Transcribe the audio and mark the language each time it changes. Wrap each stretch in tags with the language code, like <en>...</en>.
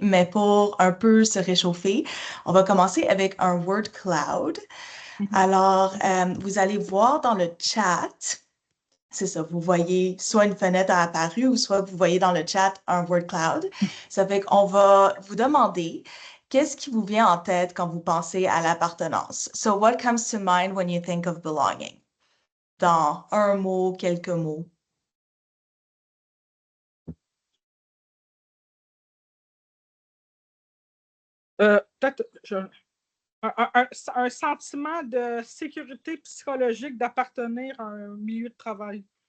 <fr>Mais pour un peu se réchauffer, on va commencer avec un word cloud. Alors, vous allez voir dans le chat. C'est ça, vous voyez soit une fenêtre a apparu ou soit vous voyez dans le chat un word cloud. Ça fait qu'on va vous demander qu'est-ce qui vous vient en tête quand vous pensez à l'appartenance.</fr> <en>So, what comes to mind when you think of belonging?</en> <fr>Dans un mot, quelques mots. Peut-être un sentiment de sécurité psychologique d'appartenir à un milieu de travail.</fr>